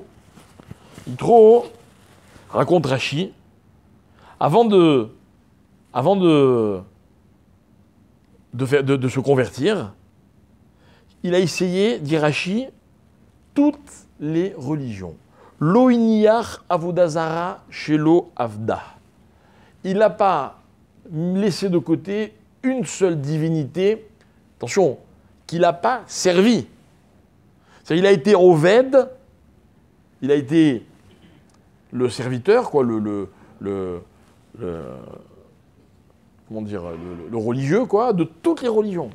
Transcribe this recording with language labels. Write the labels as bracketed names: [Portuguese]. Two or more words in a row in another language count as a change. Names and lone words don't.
[French] Yitro raconte Rashi, avant de se convertir, il a essayé, dit Rashi, toutes les religions. [Hebrew] לא הניח עבודה זרה שלא עבדה. [French] Il n'a pas laissé de côté une seule divinité, attention, qu'il n'a pas servi. C'est-à-dire, il a été Oved, il a été le serviteur, quoi, le religieux, quoi, de toutes les religions.